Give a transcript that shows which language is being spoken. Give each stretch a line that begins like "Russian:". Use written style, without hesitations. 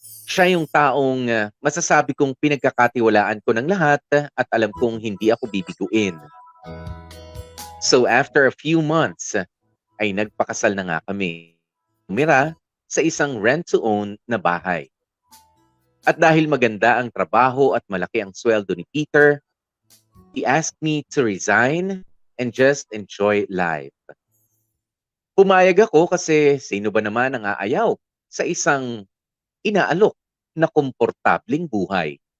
Filipino: Siya yung taong masasabi kong pinagkakatiwalaan ko ng lahat at alam kong hindi ako bibiguin.
English: So after a few months,
Filipino: ay nagpakasal na nga kami. Tumira sa isang rent-to-own na bahay. At dahil maganda ang trabaho at malaki ang sweldo ni Peter,
English: he asked me to resign and just enjoy life.
Filipino: Pumayag ako kasi sino ba naman ang aayaw sa isang inaalok na komportabling buhay.